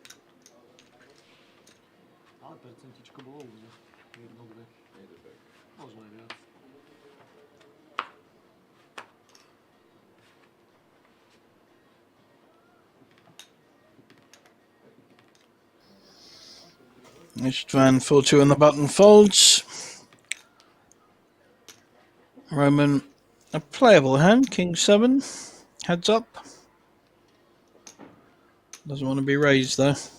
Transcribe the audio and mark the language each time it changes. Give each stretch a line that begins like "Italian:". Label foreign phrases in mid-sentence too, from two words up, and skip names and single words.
Slovak: Ale percentičko bolo už. 1, 2. Možno aj viac.
English: Istvan 4-2 on the button folds. Roman, a playable hand, King 7, heads up. Doesn't want to be raised though.